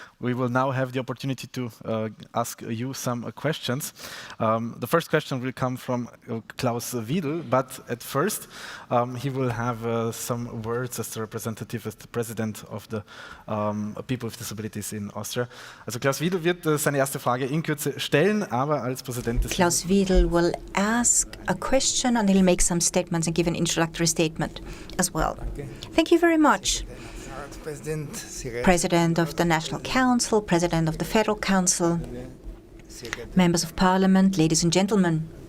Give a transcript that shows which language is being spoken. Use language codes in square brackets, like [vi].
[en] We will now have the opportunity to ask you some questions. The first question will come from Klaus Wiedl, but at first he will have some words as the representative, as the president of the People with Disabilities in Austria. [de] Also Klaus Wiedl wird seine erste Frage in Kürze stellen, aber als Präsident des [en] Klaus Wiedl will ask a question and he'll make some statements and give an introductory statement as well. Thank you very much. President of the National Council, President of the Federal Council, members of Parliament, ladies and gentlemen.